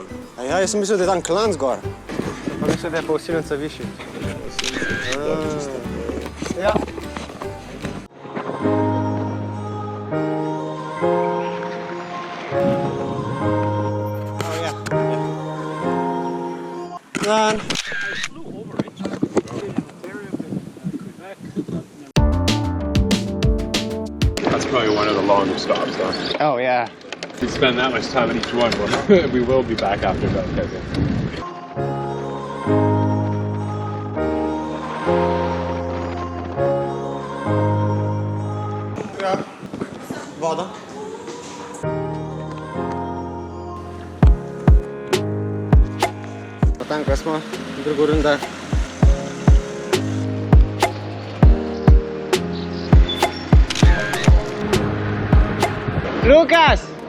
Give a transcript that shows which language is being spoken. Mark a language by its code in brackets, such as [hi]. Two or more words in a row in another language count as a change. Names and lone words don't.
[sl] Ja, jaz sem mislil, da je tam klanc gor. Pa mislim, da je pa kosilnica višji. Ja. Dan. [en] That's probably one of the longest stops, though. Oh, yeah. If we spend that much time in each one, we will be back after that. [sl] Ja, voda. Tam, ko smo, drugo runda. Lukas!